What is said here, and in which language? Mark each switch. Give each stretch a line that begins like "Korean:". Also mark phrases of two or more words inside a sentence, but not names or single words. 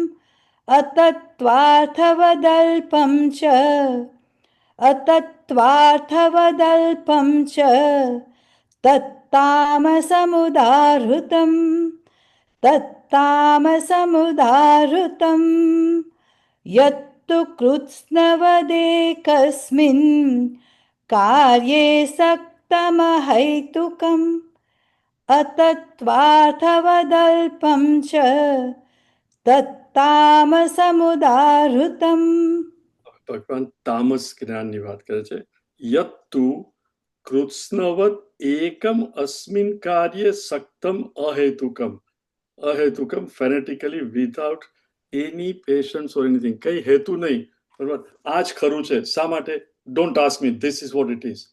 Sanskrit: अतत्त्वार्थवदल्पं च तत्तामसमुदाहृतम् यत्तु कृत्स्नवदेकस्मिन् कार्ये सक्तमहैतुकम् अतत्त्वार्थवदल्पं च तत्तामसमुदाहृतम्.
Gujarati: ભગવાન તામસ જ્ઞાનની વાત કરે છે.
Sanskrit: યત્તુ કૃત્સ્નવત એકમ અસ્મિન કાર્ય સક્તમ અહેતુકમ.
English: અહેતુકમ fanatically without any patience or anything,
Gujarati: કઈ હેતુ નહીં, બરાબર, આ જ ખરું છે, શા માટે,
English: don't ask me, this is what it is.